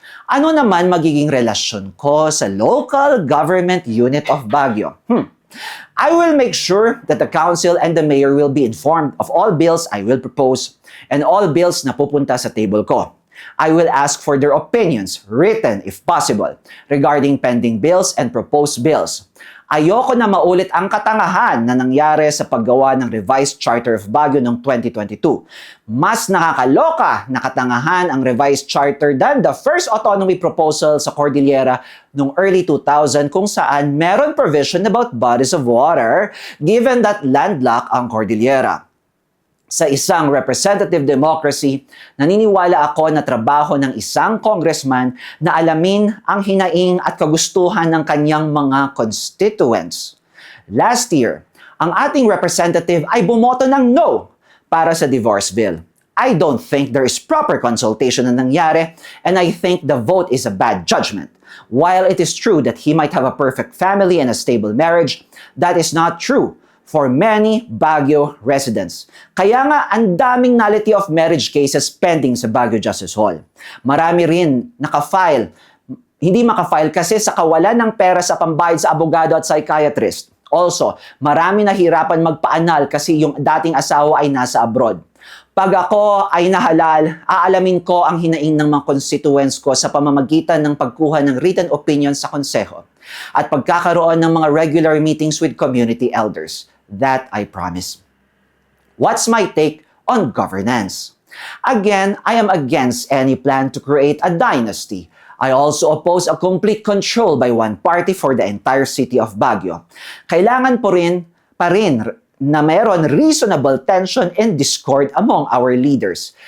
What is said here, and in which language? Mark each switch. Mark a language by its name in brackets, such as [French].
[Filipino] Ano naman magiging relasyon ko sa local government unit of Baguio? [English] I will make sure that the council and the mayor will be informed of all bills I will propose and all bills [Filipino] na pupunta sa table ko. [English] I will ask for their opinions, written if possible, regarding pending bills and proposed bills. [Filipino] Ayoko na maulit ang katangahan na nangyari sa paggawa ng Revised Charter of Baguio noong 2022. Mas nakakaloka na katangahan ang Revised Charter [English] than the first autonomy proposal [Filipino] sa Cordillera noong early 2000 kung saan meron provision about bodies of water given that landlocked ang Cordillera. Sa isang representative democracy, naniniwala ako na trabaho ng isang congressman na alamin ang hinaing at kagustuhan ng kanyang mga constituents. Last year, ang ating representative ay bumoto ng no para sa divorce bill. [English] I don't think there is proper consultation na nangyari and I think the vote is a bad judgment. While it is true that he might have a perfect family and a stable marriage, that is not true for many Baguio residents. [Filipino] Kaya nga, ang daming nullity of marriage cases pending sa Baguio Justice Hall. Marami rin hindi makafile kasi sa kawalan ng pera sa pambayad sa abogado at psychiatrist. Also, marami nahirapan magpaanal kasi yung dating asawa ay nasa abroad. Pag ako ay nahalal, aalamin ko ang hinaing ng mga constituents ko sa pamamagitan ng pagkuha ng written opinion sa konseho at pagkakaroon ng mga regular meetings with community elders. [English] That I promise. What's my take on governance? Again, I am against any plan to create a dynasty. I also oppose a complete control by one party for the entire city of Baguio. [Filipino] Kailangan pa rin na mayroon [English] reasonable tension and discord among our leaders.